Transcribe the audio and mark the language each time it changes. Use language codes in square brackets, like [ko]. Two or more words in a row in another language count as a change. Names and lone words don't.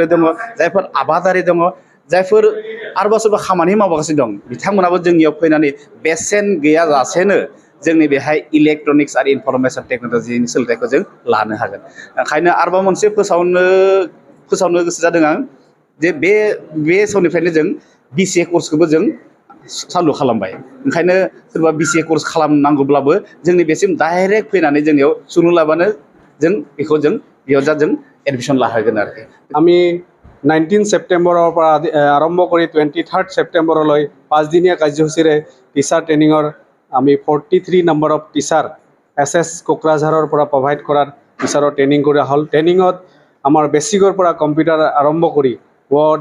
[brx] दङ जायफोर आबादारि दङ जायफोर आरोबा सोरबा खामानि मावगासिनो दं बिथांमोनाबो जोंनियाव फैनानै बेसेन गैयाजासेनो जोंनि बेहाय इलेक्ट्रनिक्स आरो [en] information technology [brx] सोलोंथाइखौ जों लानो हागोन ओंखायनो आरोबाव मोनसे फोसावनो गोसो जादों आं जे बे समनिफ्रायनो जों BCA कर्सखौबो जों चालु खालामबाय ओंखायनो सोरबा BCA कर्स खालामनांगौब्लाबो जोंनि बेसिम डाइरेक्ट फैनानै जोंनियाव सुलुं लाबानो जों बेखौ जों बेयाव जों एडमिशन लाहोगोन आरोखि [as] আমি 19 সেপ্টেম্বৰৰ পৰা আৰম্ভ কৰি 23 সেপ্টেম্বৰলৈ 5 দিনীয়া কাৰ্যসূচীৰে [en] teacher training [as] আমি 43 নম্বৰ অফ টিচাৰ SS কোকৰাঝাৰৰ পৰা প্ৰভাইড কৰাৰ [en] teacher training [as] কৰা হ'ল ট্ৰেইনিঙত আমাৰ বেছিকৰ পৰা কম্পিউটাৰ আৰম্ভ কৰি ৱৰ্ড